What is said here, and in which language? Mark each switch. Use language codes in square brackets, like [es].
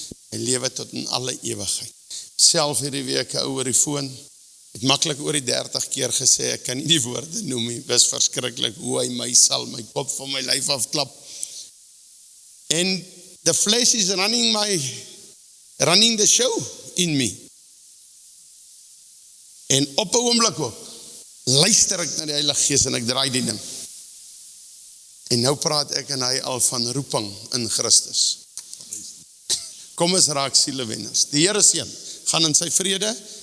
[af] Hy lewe tot in alle ewigheid. Self hierdie week oor die foon. Het maklik oor die 30 keer gesê, ek kan nie die woorde noem nie. Dis verskriklik hoe hy my sal, my kop van my lyf afklap. [en] En the flesh is running the show in me. [af] En op 'n oomblik ook, luister ek na die Heilige Gees en ek draai die ding. En nou praat ek en hy al van roeping in Christus. Kom ons raak sielewenners. Die Here seën, gaan in sy vrede.